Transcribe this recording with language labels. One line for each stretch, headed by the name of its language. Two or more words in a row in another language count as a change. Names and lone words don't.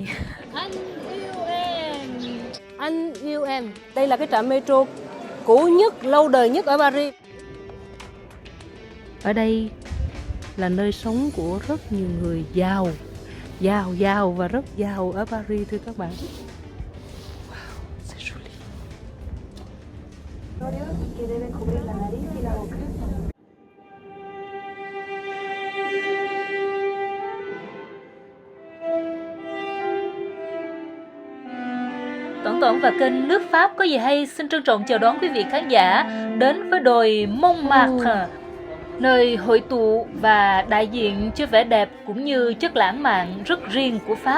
Vietnamese: Anh yêu em. Anh yêu em. Đây là cái trạm metro cũ nhất, lâu đời nhất ở Paris. Ở đây là nơi sống của rất nhiều người giàu và rất giàu ở Paris thưa các bạn.
French: Wow, c'est joli.
Vietnamese: Tổng và kênh Nước Pháp có gì hay xin trân trọng chào đón quý vị khán giả đến với đồi Montmartre, nơi hội tụ và đại diện cho vẻ đẹp cũng như chất lãng mạn rất riêng của Pháp.